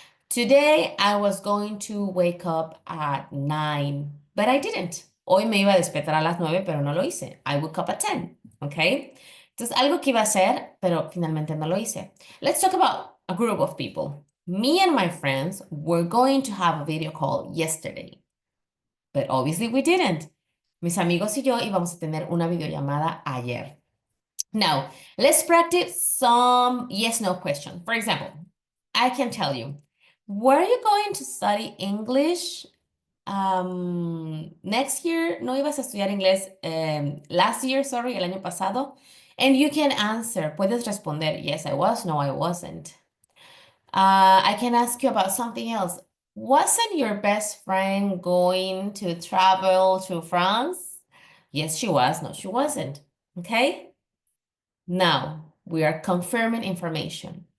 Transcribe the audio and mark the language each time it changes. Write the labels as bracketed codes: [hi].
[en] Today I was going to wake up at 9, but I didn't. [es] Hoy me iba a despertar a las 9, pero no lo hice. [en] I woke up at 10, [es] okay? Entonces, algo que iba a hacer, pero finalmente no lo hice. [en] Let's talk about a group of people. Me and my friends were going to have a video call yesterday, but obviously we didn't. [es] Mis amigos y yo íbamos a tener una videollamada ayer. [en] Now, let's practice some yes/no questions. For example, I can tell you, were you going to study English next year? [es] ¿No ibas a estudiar inglés [en] last year, sorry, [es] el año pasado? [en] And you can answer, [es] puedes responder, [en] yes, I was, no, I wasn't. I can ask you about something else. Wasn't your best friend going to travel to France? Yes, she was, no, she wasn't. Okay? Now, we are confirming information.